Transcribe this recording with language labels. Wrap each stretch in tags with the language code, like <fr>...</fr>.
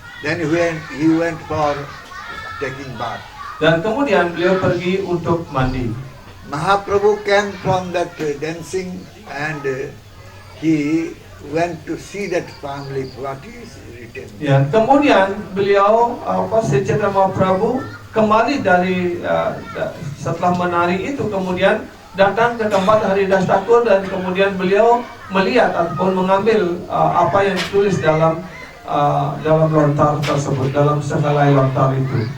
<en>Then he went for taking bath.</en> <id>Dan kemudian beliau pergi untuk mandi.</id> <en>Mahaprabhu came from that dancing and he went to see that palm leaf, what is written.</en> <id>Ya, kemudian beliau Sri Chaitanya Mahaprabhu kembali dari setelah menari itu kemudian datang ke tempat Haridas Thakur dan kemudian beliau melihat ataupun mengambil apa yang ditulis dalam lontar tersebut, dalam sehelai lontar itu.</id>